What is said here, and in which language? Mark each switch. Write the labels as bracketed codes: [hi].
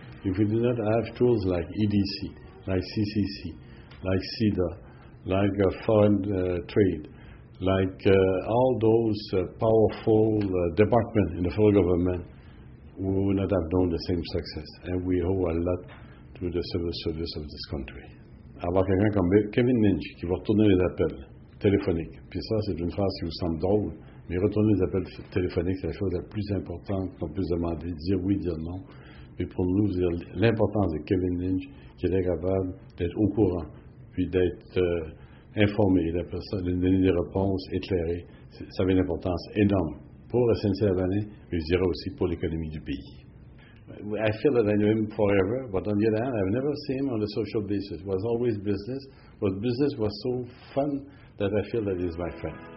[en] If we do not have tools like EDC, like CCC, like CEDA, like foreign trade, like all those powerful departments in the federal government, we would not have known the same success. And we owe a lot to the civil service of this country. [fr] Avoir quelqu'un comme Kevin Lynch qui va retourner les appels téléphoniques, puis ça, c'est une phrase qui vous semble drôle, mais retourner les appels téléphoniques, c'est la chose la plus importante qu'on puisse demander, dire oui, dire non. Et pour nous, dire l'importance de Kevin Lynch, qui était capable d'être au courant, puis d'être informé, de donner des réponses éclairées, ça avait une importance énorme pour SNC-Lavalin, mais je dirais aussi pour l'économie du pays. [en] I feel that I knew him forever, but on the other hand, I've never seen him on a social basis. It was always business, but business was so fun that I feel that he's my friend.